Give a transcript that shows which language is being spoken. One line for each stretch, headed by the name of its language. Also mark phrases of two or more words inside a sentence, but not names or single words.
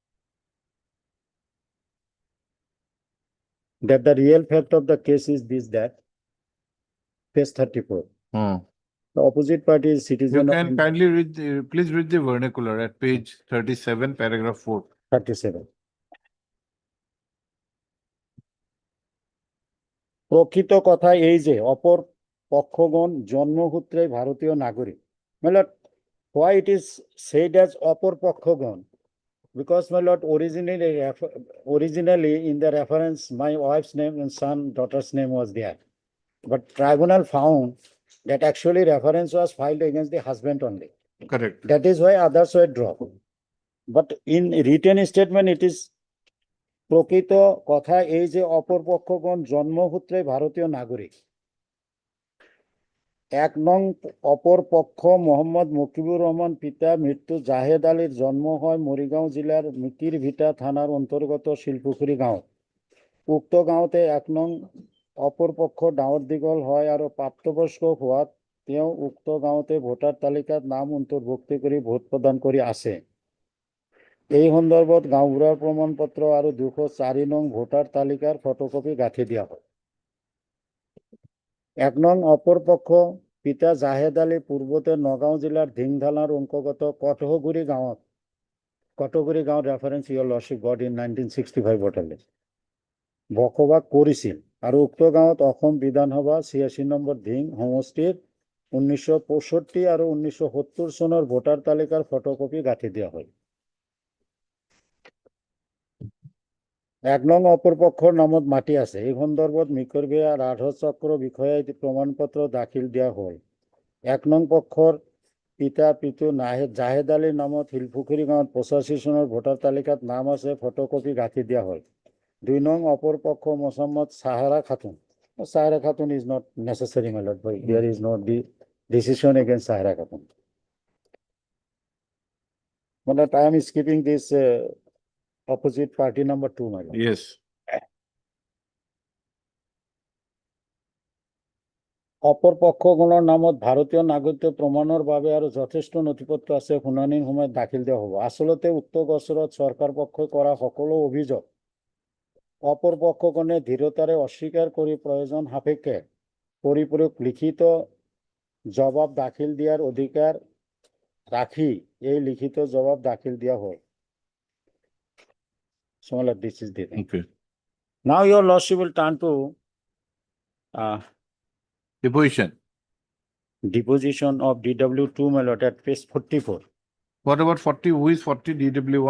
English: That the real fact of the case is this, that. Page 34. The opposite party is You citizen of can kindly read, please read the vernacular at page 37, paragraph 4. 37.
Assamese: প্রকৃত কথা এই যে অপর পক্ষগণ জন্মসূত্রে ভারতীয় নাগরিক।
English: My lord, why it is said as
Assamese: অপর পক্ষগণ?
English: Because, my lord, originally in the reference, my wife's name and son, daughter's name was there. But tribunal found that actually reference was filed against the husband only. Correct. That is why others were dropped. But in written statement, it is
Assamese: প্রকৃত কথা এই যে অপর পক্ষগণ জন্মসূত্রে ভারতীয় নাগরিক। 1 নং অপর পক্ষ মোহাম্মদ মুকিবুর রহমান পিতা মৃত্যু জাহেদ আলীর জন্ম হয় মরিগাঁও জেলার মিকিরভিটা থানার অন্তর্গত শিলপুখুরি গাঁও। উক্ত গাঁওতে 1 নং অপর পক্ষ ডাঙর দীঘল হয় আৰু প্ৰাপ্তবয়স্ক হোৱাত তেওঁ উক্ত গাঁওতে ভোটাৰ তালিকাত নাম অন্তৰ্ভুক্তি কৰি ভোট প্ৰদান কৰি আছে। এই সন্দৰ্ভত গাঁওবুঢ়াৰ প্ৰমাণপত্ৰ আৰু 204 নং ভোটাৰ তালিকাৰ ফটোকপি গাঁঠি দিয়া হয়। 1 নং অপর পক্ষ পিতা জাহেদ আলী পূর্বতে নগাঁও জেলার ধিংধালার অন্তর্গত কটহগুড়ি গাঁৱত
English: reference your lordship got in 1965 voter list
Assamese: বসবাস কৰিছিল আৰু উক্ত গাঁৱত অসম বিধানসভা 86 নম্বৰ ধিং সমষ্টিৰ 1965 আৰু 1970 চনৰ ভোটাৰ তালিকাৰ ফটোকপি গাঁঠি দিয়া হয়। 1 নং অপর পক্ষৰ নামত মাটি আছে। এই সন্দৰ্ভত মিকৰভিয়া ৰাধ চক্ৰ বিষয়াই প্ৰমাণপত্ৰ দাখিল দিয়া হ'ল। 1 নং পক্ষৰ পিতা জাহেদ আলীৰ নামত শিলপুখুৰী গাঁৱত 85 চনৰ ভোটাৰ তালিকাত নাম আছে, ফটোকপি গাঁঠি দিয়া হ'ল। 2 নং অপর পক্ষ মোসাম্মদ সাহারা খাতুন।
English: Sahara Khatun is not necessary, my lord, but there is no decision against Sahara Khatun. But I am skipping this opposite party number 2, my lord. Yes.
Assamese: অপর পক্ষগণৰ নামত ভাৰতীয় নাগৰিকত্ব প্ৰমাণৰ বাবে আৰু যথেষ্ট নথিপত্ৰ আছে, শুনানিৰ সময়ত দাখিল দিয়া হ'ব। আচলতে উক্ত গোচৰত চৰকাৰ পক্ষই কৰা সকলো অভিযোগ অপর পক্ষগণে ধীৰতাৰে অস্বীকাৰ কৰি প্ৰয়োজন সাপেক্ষে পৰিপূৰক লিখিত জবাব দাখিল দিয়াৰ অধিকাৰ ৰাখি এই লিখিত জবাব দাখিল দিয়া হয়।
English: So, my lord, this is the thing. Okay. Now your lordship will turn to deposition of DW2, my lord, at page 44. What about 40? Who is 40 DW1?